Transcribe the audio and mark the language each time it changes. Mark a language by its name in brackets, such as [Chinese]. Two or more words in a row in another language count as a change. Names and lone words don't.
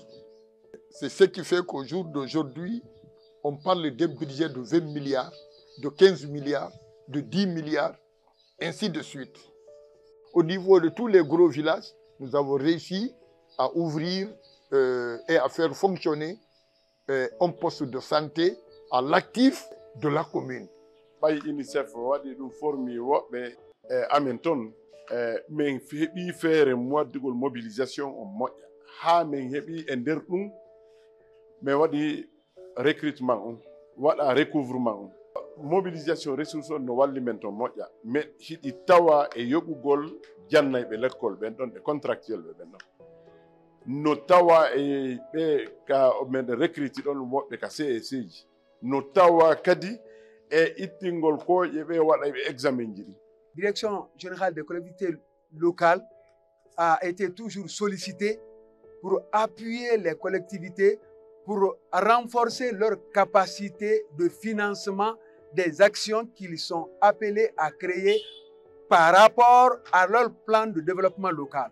[French] C'est ce qui fait qu'au jour d'aujourd'hui, on parle d'un budget de 20 milliards, de 15 milliards, de 10 milliards, ainsi de suite. Au niveau de tous les gros villages, nous avons réussi à ouvrir et à faire fonctionner un poste de santé à l'actif de la commune. [Fula] Bay UNICEF waɗi ɗum formi woɓɓe amen toon min heɓi feere moddugol mobilisation on moƴƴa ha min heɓi e nder ɗum min waɗi recrutement on waɗa recouvrement on [French] mobilisation ressource [Fula] on no walli men to moƴƴa mais hiɗi tawa e yoɓugol jannayɓe l'école ɓen ɗon e contractuel ɓe ɓen ɗon no tawa e ɓe ka meɗen recruti ɗon woɓɓe ka CEC ji no tawa kadi e ittingol koƴe ɓe waɗa ɓe examen ji ɗi. [French] Direction générale des collectivités locales a été toujours sollicitée pour appuyer les collectivités pour renforcer leur capacité de financement des actions qu'ils sont appelés à créer par rapport à leur plan de développement local.